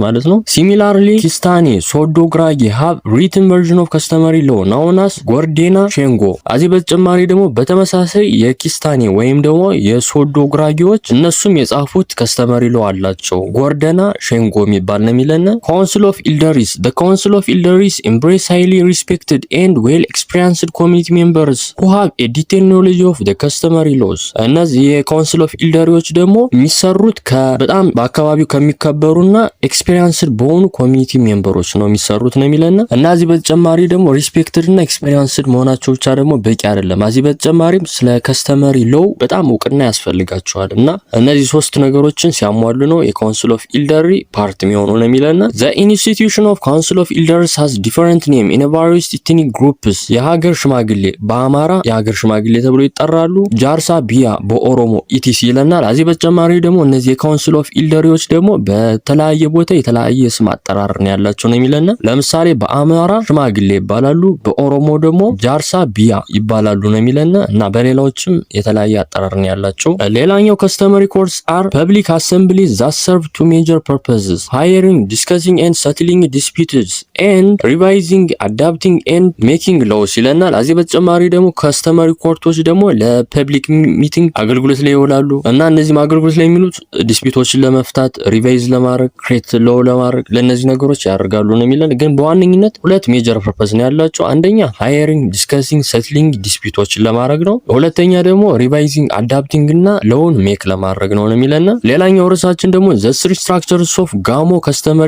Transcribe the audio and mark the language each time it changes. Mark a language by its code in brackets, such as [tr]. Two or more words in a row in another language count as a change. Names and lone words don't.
[am] ማለት ነው። [en] similarly Kistane Sodo Gurage have written version of customary law known as Gordena Shengo። [am] እዚህ በተጨማሪ ደግሞ በተመሳሳይ የኪስታኔ ወይም ደግሞ የሶዶ ጉራጌዎች እነሱም የጻፉት [en] customary law [am] አላቸው ጎርደና ሼንጎ የሚባል ነው የሚለን። [en] council of elders the council of elders embrace highly respected and well experienced community members who have a detailed knowledge of the customary laws። [am] እነዚህ [en] council of elders [am] ደግሞ የሚሰሩት በጣም በአካባቢው ከሚከበሩና ኤክስፔሪንስድ በሆኑ [en] community members [am] ነው የሚሰሩት ነው የሚለን። እና እዚህ በተጨማሪ ደግሞ ሪስፔክትድ እና ኤክስፔሪንስድ መሆናቸው ብቻ ደግሞ በቂ አይደለም። እዚህ በተጨማሪም ስለ [en] customary law [am] በጣም እውቅና ያስፈልጋቸዋል። እና እነዚህ ሶስት ነገሮችን ሲያሟሉ ነው [en] council of elder part [am] የሚሆኑ ነው የሚለን። [en] the institution of council of elders has different name in various ethnic groups። [am] የሀገር ሽማግሌ በአማራ የሀገር ሽማግሌ ተብሎ ይጠራሉ። ጃርሳ ቢያ በኦሮሞ ኢቲሲ ይለናል። እዚህ በተጨማሪ ደግሞ እነዚህ [en] council of elders [am] ደግሞ በተለያየ ቦታ የተለያየ ስም አጠራር ነው ያላቸው ነው የሚለን። ለምሳሌ በአማራ ሽማግሌ ይባላሉ፣ በኦሮሞ ደግሞ ጃርሳ ቢያ ይባላሉ ነው የሚለን እና በሌላዎችም የተለያየ አጠራር ነው ያላቸው። ሌላኛው [en] customary courts are public assemblies that serve two major purposes: hiring, discussing and settling disputes and revising, adapting and making laws [am] ይለናል። እዚህ በተጨማሪ ደግሞ [en] customary courts [am] ደግሞ ለፐብሊክ ሚቲንግ አገልግሎት ላይ ይውላሉ እና እነዚህም አገልግሎት ላይ የሚሉት ዲስፒቶችን ለመፍታት፣ ሪቫይዝ ለማድረግ፣ [en] create law [am] ለማድረግ ለነዚህ ነገሮች ያደርጋሉ ነው የሚለን። ግን በዋነኝነት ሁለት [en] major purpose [am] ነው ያላቸው። አንደኛ [en] hearing, discussing, settling [am] ዲስፒቶችን ለማድረግ ነው። ሁለተኛ ደግሞ [en] revising, adapting [am] እና ሎውን ሜክ ለማድረግ ነው የሚለን። ሌላኛው ርዕሳችን ደግሞ [en] the three structures of Gamo customary